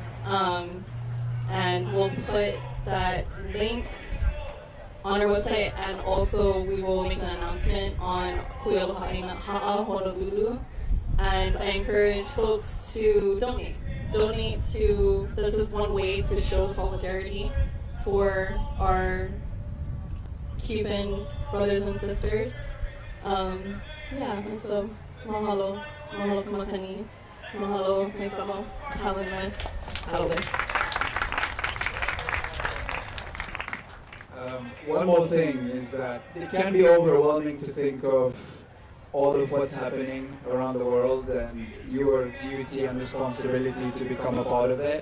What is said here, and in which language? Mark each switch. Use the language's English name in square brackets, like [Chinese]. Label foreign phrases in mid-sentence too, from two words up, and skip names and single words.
[English] And we'll put that link on our website, and also we will make an announcement on Hui Lahoihoiea Honolulu. And I encourage folks to donate. Donate to, this is one way to show solidarity for our Cuban brothers and sisters. Yeah, and so [Hawaiian] mahalo, mahalo kamakani, mahalo [English] my fellow paddlists. One more thing is that it can be overwhelming to think of all of what's happening around the world and your duty and responsibility to become a part of it.